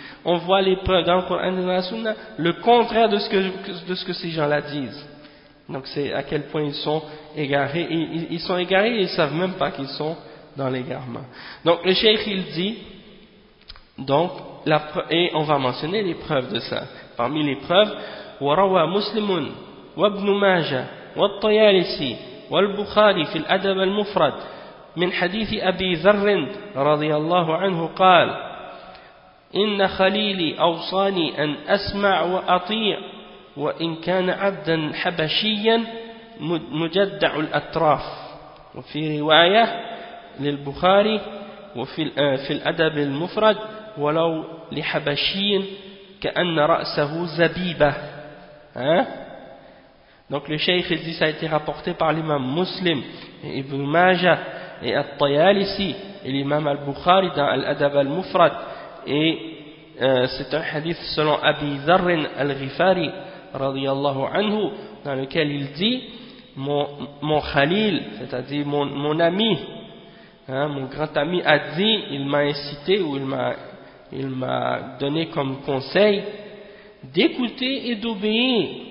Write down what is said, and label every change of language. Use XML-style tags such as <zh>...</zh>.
<fr>On voit les preuves dans le Coran et dans la Sunna, le contraire de ce que ces gens-là disent. Donc c'est à quel point ils sont égarés. Ils sont égarés et ils ne savent même pas qu'ils sont dans l'égarement. Donc le cheikh, il dit, donc, et on va mentionner les preuves de ça. Parmi les preuves,</fr> <ar>وروى مسلم وابن ماجه والطيالسي والبخاري في الأدب المفرد من حديث أبي ذر رضي الله عنه قال إن خليلي أوصاني أن أسمع وأطيع وإن كان عبدا حبشيا مجدع الأطراف وفي رواية للبخاري وفي الأدب المفرد ولو لحبشي كأن رأسه زبيبة.</ar> <fr>Hein? Donc le cheikh dit ça a été rapporté par l'imam Muslim et Ibn Majah et At-Tayalisi et l'imam Al-Bukhari dans Al-Adab Al-Mufrad et c'est un hadith selon Abi Dharr Al-Ghifari radiyallahu anhu dans lequel il dit mon Khalil, c'est-à-dire mon ami, hein, mon grand ami a dit, il m'a incité ou il m'a donné comme conseil d'écouter et d'obéir,</fr>